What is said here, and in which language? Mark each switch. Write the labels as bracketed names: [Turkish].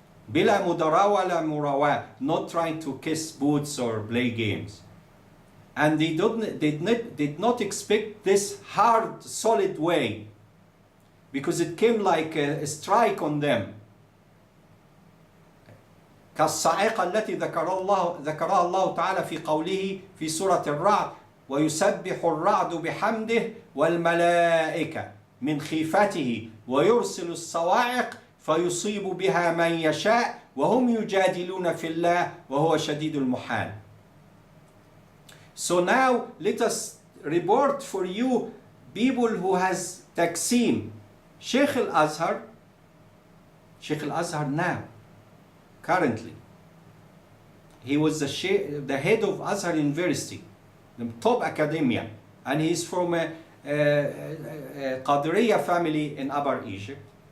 [Arabic] Bila mudara wala murawa, [English] not trying to kiss boots or play games. And they did not expect this hard, solid way, because it came like a strike on them. [Arabic] كالصاعقة التي ذكرها الله تعالى في قوله في سورة الرعد ويسبح الرعد بحمده والملائكة من خيفته ويرسل الصواعق فيصيب بها من يشاء وهم يجادلون في الله وهو شديد المحال. [English] So now let us report for you people who has taksim. Sheikh Al-Azhar now, currently, he was the head of Azhar University, the top academia, and he's from a Qadiriya family in Upper Egypt.